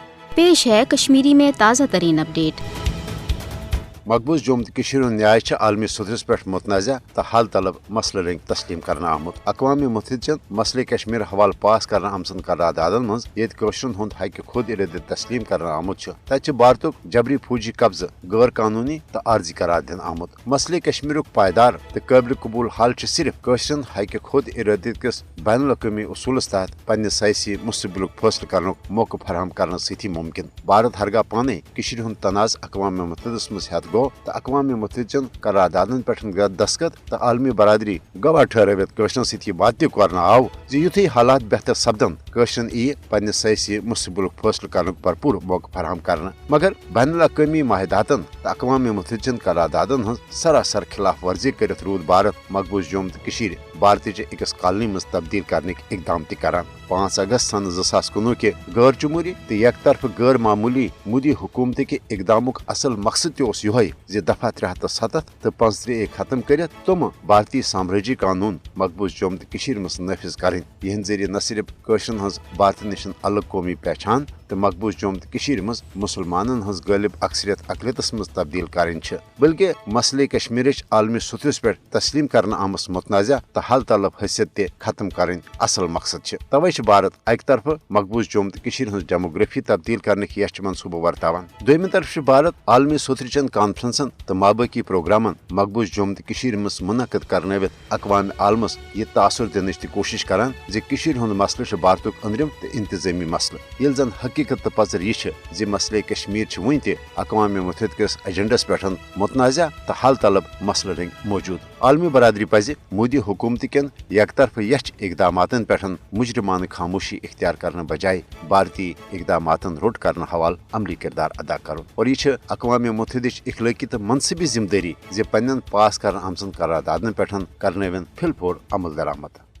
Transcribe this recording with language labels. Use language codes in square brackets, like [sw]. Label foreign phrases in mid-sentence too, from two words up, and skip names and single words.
[hi] पेश है कश्मीरी में ताज़ा तरीन अपडेट। [ks] मकबूज जुम तो न्याय आलमी सतहस पे मुतनाज़ा तो हल तलब मसले रंग तस्लीम करना आमुत। अक़वाम मुत्तहिदा मसले कश्मीर हवाल पास करना आमसन करारदादन मज येत कशरन हुंद हक खुद इरादत तस्लीम करना आमुत तत भारतुक जबरी फौजी कब्ज़ गैर कानूनी तो आर्जी करार दिन आमुत। मसले कश्मीरुक पायदार तो काबिल कबूल हल सिर्फ कशरन हक खुद इरादत किस बैन अवी उसूलस तहत पन्ने सयासी मुस्तकबिलुक फैसले करने मौका फराहम करने सती मुमकिन। भारत हरगा पाने हुंद तनाज़ अक़वाम मुत्तहिदा मज हेत गो तो अक़वाम मुत्तहिदन करारदादन पे दस्तखत तो आलमी बरादरी गवाह ठहरावित कशरन सत बात कर आव युथे हालात बेहतर सपदन कशरन यी पन्ने सयासी मुस्तकबिलुक फैसले करने भरपूर मौका फराहम करना। मगर बैन अवी माहिदातन तो अक़वाम मुत्तहिदन करारदादन हज सरासर खिलाफ वर्जी कर रूद भारत मकबूज जुम तो भारतीय अकिस कॉलोनी मज तब्दील करने इकदाम कर। 5 अगस्त सन 2019 के गैर जमहूरी तो एक तरफ गैर मामूली मोदी हुकूमत के इकदामुक असल मकसद तोस ये दफा 370 तो 35 खत्म कर तुम भारतीय साम्राज्य कानून मकबूज जुम तो मज नफिज करें। यह जरिए न सिर्फ कशरन हज भारत नश अलग कौमी पहचान तो मकबूज जुम तो मज मुसलमान हज गालिब अक्सरियत अकलियतस मज तब्दील करें बल्कि मसले कश्मीर आलमी सतहस पे तस्लीम करना आमस मुतनाज़ा तो हल तलब हैसियत ते खत्म करें असल मकसद। तवे भारत अक तरफ मकबूज जुम तो हज डेमोग्राफी तब्दील करने यश मनसूबा वर्तान। दोम तरफ भारत आलमी सोतरचन कॉन्फ्रेंसन तो माबाकी प्रोग्रामन मकबूज जुम तो मज मुनक़द करनवित अक़वाम आलमस यह तासुर दिन कोशिश करान हुंद मसले भारतुक अंदरिम तो इंतजामी मसले ये जन हकीकत तो पजर यह मसले कश्मीर वन तक अक़वाम मुत्तहिदा किस एजेंडस पे मुतनाज़ा तो हल तलब मसले रंग मौजूद। आलमी बरादरी पज मोदी हुकूमत कन एक तरफ यच इकदामातन पे मुजरिमाना खामोशी इख्तियार करने बजाय भारतीय इकदामातन रोट करने हवाल अमली किरदार अदा कर और यह अक़वाम मुत्तहिदा इखलाकी तो मनसबी जिम्मेदारी पन्न पास कर आमसन करारदादन पे करनवन फिलफोर अमल दरामद।